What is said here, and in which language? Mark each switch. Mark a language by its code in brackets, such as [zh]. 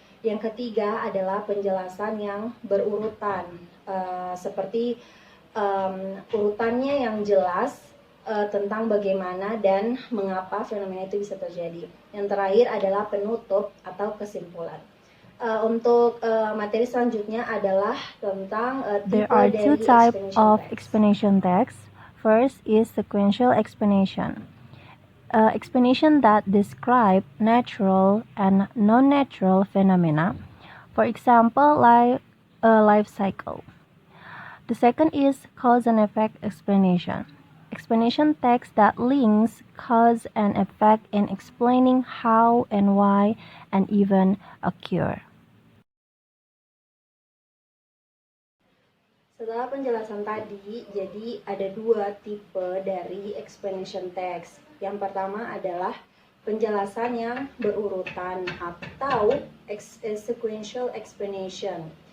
[id] Yang ketiga adalah penjelasan yang berurutan, seperti urutannya yang jelas tentang bagaimana dan mengapa fenomena itu bisa terjadi. Yang terakhir adalah penutup atau kesimpulan. Untuk materi selanjutnya adalah tentang [en] There are two types of explanation text. First is sequential explanation. Explanation that describe natural and non-natural phenomena. For example, a life cycle. The second is cause and effect explanation. Explanation text that links cause and effect in explaining how and why an event occur. [id] Setelah penjelasan tadi, jadi ada dua tipe dari explanation text. Yang pertama adalah penjelasan yang berurutan atau sequential explanation.